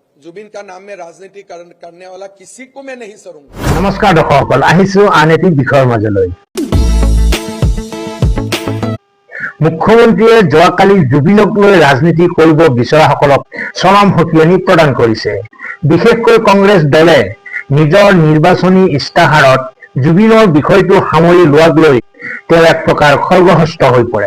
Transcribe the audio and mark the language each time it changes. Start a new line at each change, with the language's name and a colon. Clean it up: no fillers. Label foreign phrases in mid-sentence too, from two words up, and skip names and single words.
Hindi: जुबिन का नाम में राजनीति करने वाला किसी को मैं नहीं सरूंगा।
Assamese: নমস্কাৰ দৰ্শকসকল, আহিছো আন এটি বিষয়ৰ মাজলৈ। মুখ্যমন্ত্ৰীয়ে যোৱাকালি জুবিনক লৈ ৰাজনীতি কৰিব বিচৰাসকলক চৰম সকিয়নি প্ৰদান কৰিছে। বিশেষকৈ কংগ্ৰেছ দলে নিজৰ নিৰ্বাচনী ইস্তাহাৰত জুবিনৰ বিষয়টো সামৰি লোৱাক লৈ তেওঁ এক প্ৰকাৰ খৰ্গহস্ত হৈ পৰে।